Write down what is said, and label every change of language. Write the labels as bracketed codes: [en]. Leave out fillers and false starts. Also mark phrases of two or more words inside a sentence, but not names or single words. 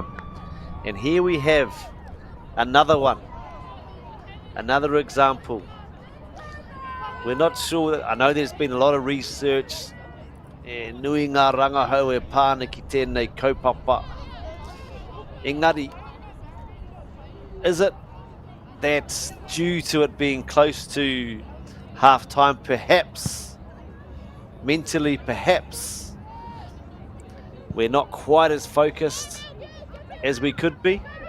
[en] And here we have another one, another example. We're not sure, I know there's been a lot of research. [mi] Nui ngā rangahau e pāna ki tēnei kaupapa. [en] Engari, is it that due to it being close to half time, perhaps, mentally perhaps, we're not quite as focused as we could be?